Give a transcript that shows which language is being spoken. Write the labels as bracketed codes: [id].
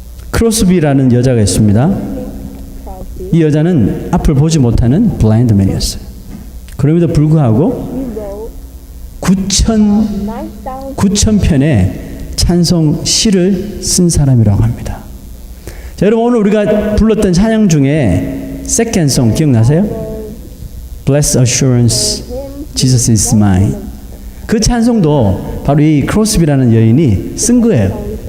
[ko] 크로스비라는 여자가 있습니다. 이 여자는 앞을 보지 못하는 블라인드맨이었어요. 그럼에도 불구하고 9,000편의 찬송 시를 쓴 사람이라고 합니다. 자, 여러분 오늘 우리가 불렀던 찬양 중에 Second Song 기억나세요? [en] Blessed Assurance, Jesus is mine. [ko] 그 찬송도 바로 이 크로스비라는 여인이 쓴 거예요.